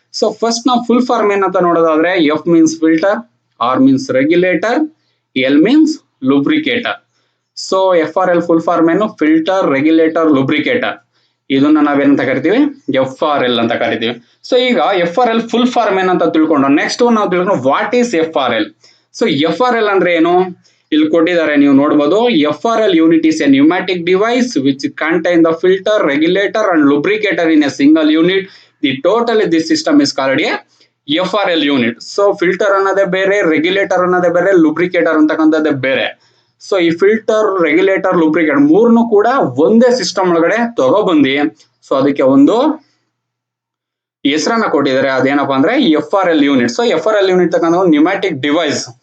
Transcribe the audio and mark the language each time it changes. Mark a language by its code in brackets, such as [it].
[kn] So first ನಾವು full form ಏನಂತ ನೋಡೋದಾದ್ರೆ F means filter, R means regulator, L means lubricator. So FRL full form ಏನು, filter, regulator, lubricator. ಇದನ್ನ ನಾವೇನಂತ ಕರಿತೀವಿ, FRL ಅಂತ ಕರಿತೀವಿ. ಸೊ ಈಗ FRL ಫುಲ್ ಫಾರ್ಮ್ ಏನಂತ ತಿಳ್ಕೊಂಡು ನೆಕ್ಸ್ಟ್ ನಾವು ತಿಳ್ಕೊಂಡು [en] What is FRL. [kn] So FRL ಅಂದ್ರೆ ಏನು, ಇಲ್ಲಿ ಕೊಟ್ಟಿದ್ದಾರೆ, ನೀವು ನೋಡಬಹುದು. [en] FRL unit is a pneumatic device which contain the filter, regulator and lubricator in a single unit. The total this system is called a FRL unit. [kn] So filter ಅನ್ನೋದೇ ಬೇರೆ, regulator ಅನ್ನೋದೇ ಬೇರೆ, ಲುಬ್ರಿಕೇಟರ್ ಅಂತಕ್ಕಂಥದ್ದೇ ಬೇರೆ. ಸೊ ಈ filter, regulator, lubricator ಮೂರನ್ನು ಕೂಡ ಒಂದೇ system ಒಳಗಡೆ ತಗೊಬಂದಿ ಸೊ ಅದಕ್ಕೆ ಒಂದು ಹೆಸರನ್ನ ಕೊಟ್ಟಿದ್ದಾರೆ. ಅದೇನಪ್ಪಾ ಅಂದ್ರೆ FRL unit. So FRL unit ತಕ್ಕಂಥ ಒಂದು ನ್ಯೂಮ್ಯಾಟಿಕ್ ಡಿವೈಸ್.